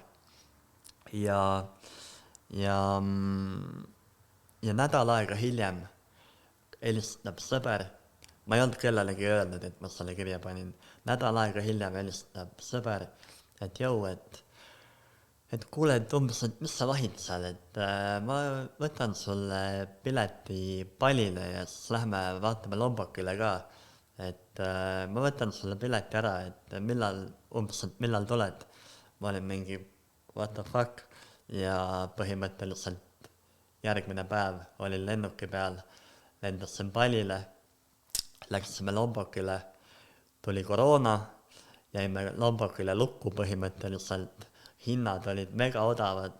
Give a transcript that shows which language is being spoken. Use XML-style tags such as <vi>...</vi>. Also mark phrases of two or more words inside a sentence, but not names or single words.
<et>Ja, ja, ja nädal aega hiljem helistab sõber, ma ei olnud kellelegi öelnud, et ma selle kirja panin, nädal aega hiljem helistab sõber, et jõu, et kuule, et umbes, et mis sa vahid seal, et ma võtan sulle pileti Balile ja siis lähme vaatame Lombokile ka, et ma võtan sulle pileti ära, et millal tuled. Ma olin mingi</et> <en>what the fuck</en> <et>ja põhimõtteliselt järgmine päev olin lennuki peal, lendasin Balile, läksime Lombokile, tuli koroona, jäime Lombokile lukku põhimõtteliselt, hinnad olid mega odavad,</et>